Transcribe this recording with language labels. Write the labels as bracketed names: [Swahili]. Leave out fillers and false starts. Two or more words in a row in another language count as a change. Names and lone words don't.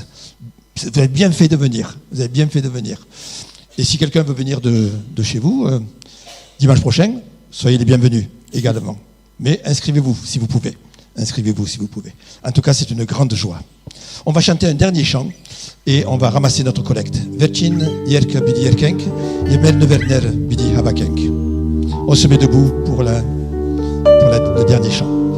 [French] Vous avez bien fait de venir. Et si quelqu'un veut venir de chez vous, dimanche prochain, soyez les bienvenus également. Mais inscrivez-vous si vous pouvez. En tout cas, c'est une grande joie. On va chanter un dernier chant et on va ramasser notre collecte. [Armenian] Վերջին երգը պիտի երգենք, եմել նեվերներ պիտի հաբակենք. [French] On se met debout pour le dernier chant.